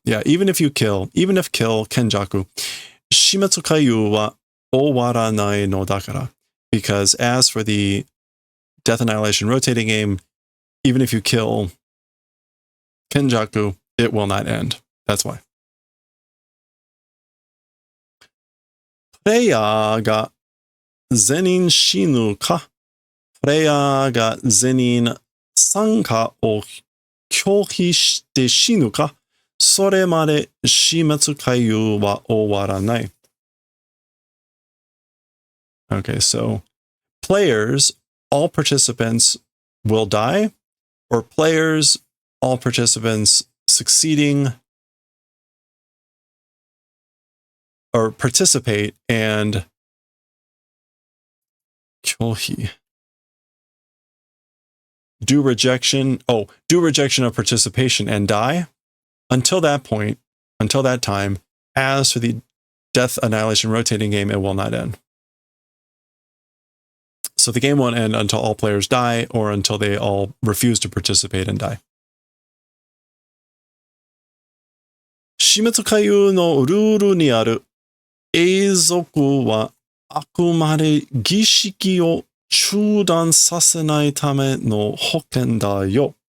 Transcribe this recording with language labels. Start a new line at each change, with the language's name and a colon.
English: Yeah, even if kill
Japanese: Kenjaku, shimetsu kaiyu wa owaranai no dakara.
English: Because as for the Death Annihilation rotating game, even if you kill Kenjaku, it will not end. That's why.
Japanese: プレイヤーが全員死ぬか、プレイヤーが全員参加を拒否して死ぬか、それまで死滅回遊は終わらない。
English: Okay, so players, all participants will die, or players, all participants succeeding or participate and kyohi. Do rejection of participation and die. Until that point, until that time, as for the Death Annihilation rotating game, it will not end. So the game won't end until all players die or until they all refuse to participate and die.
Japanese: 死滅回遊のルールにある永続はあくまで儀式を中断させないための保険だよ。